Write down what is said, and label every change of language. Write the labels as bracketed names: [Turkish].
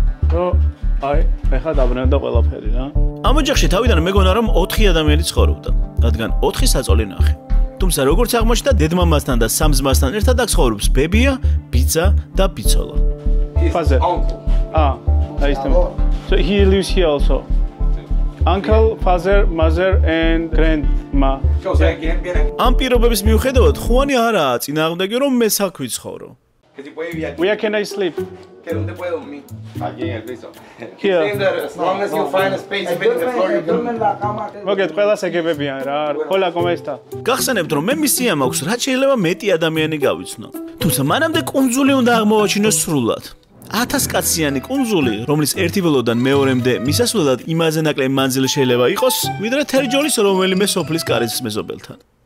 [Georgian] რომ აი, ეხლა დაბრუნდა ყველაფერი რა. ამ ოჯახში თავიდან მეგონა რომ 4 ადამიანი ცხოვრობდა, რადგან 4 საწოლი ნახე. თუმცა როგორც აღმოჩნდა, დედმამასთან და სამ ძმასთან ერთად აქ ცხოვრობს ბებია, ბიძა და ბიცოლა. [English] Father. Nice to meet you. So he lives here also. Uncle, father, mother and grandma. [Georgian] ამ პირობების მიუხედავად, ხუანი არაა წინააღმდეგი რომ მე აქ ვიცხოვრო. [English] Where can I sleep? [Spanish] Que dónde puede dormir? Aquí en el piso. [English] Here. As long as you find a space within the floor, you can. [Georgian] მოგეთ ყველას ეგებებიან რა. [Spanish] Hola, ¿cómo está? [Georgian] გახსენებთ რომ მე მისია მაქვს რაც შეიძლება მეტი ადამიანი გავიცნო. თუმცა მანამდე კუნძული უნდა აღმოვაჩინოს სრულად. 1000 კაციანი კუნძული, რომლის ერთი ველოდან მეორემდე მისასვლელად იმაზე ნაკლები მანძილი შეიძლება იყოს, ვიდრე თერჯოლის რომელიმე სოფლის კარის მეზობელთან.